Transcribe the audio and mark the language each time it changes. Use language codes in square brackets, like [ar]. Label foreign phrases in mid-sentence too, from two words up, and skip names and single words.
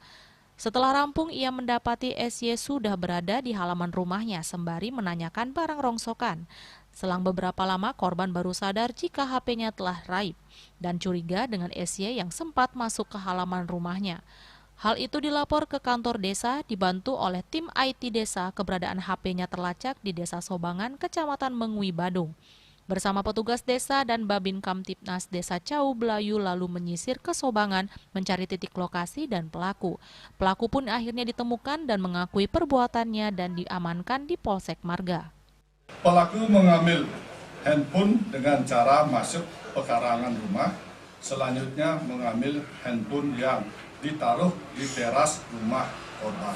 [id] Setelah rampung, ia mendapati SY sudah berada di halaman rumahnya sembari menanyakan barang rongsokan. Selang beberapa lama, korban baru sadar jika HP-nya telah raib dan curiga dengan SY yang sempat masuk ke halaman rumahnya. Hal itu dilapor ke kantor desa, dibantu oleh tim IT desa keberadaan HP-nya terlacak di Desa Sobangan, Kecamatan Mengui, Badung. Bersama petugas desa dan Babin Kamtipnas Desa Cau Belayu lalu menyisir ke Sobangan mencari titik lokasi dan pelaku. Pelaku pun akhirnya ditemukan dan mengakui perbuatannya dan diamankan di Polsek Marga. Pelaku mengambil handphone dengan cara masuk pekarangan rumah, selanjutnya mengambil handphone yang ditaruh di teras rumah korban.